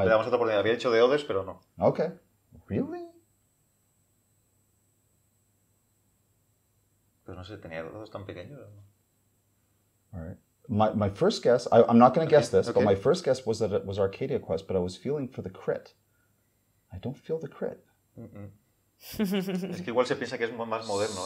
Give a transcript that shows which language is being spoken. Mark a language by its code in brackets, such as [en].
[es] Le damos otra oportunidad. Había hecho de Odes, pero no. [en] okay. Really? [es] Pero no sé, tenía dedos tan pequeños. [en] All right. My first guess, I'm not going to guess this, okay. but my first guess was that it was Arcadia Quest, but I was feeling for the crit. I don't feel the crit. [es] Es que igual se piensa que es más moderno.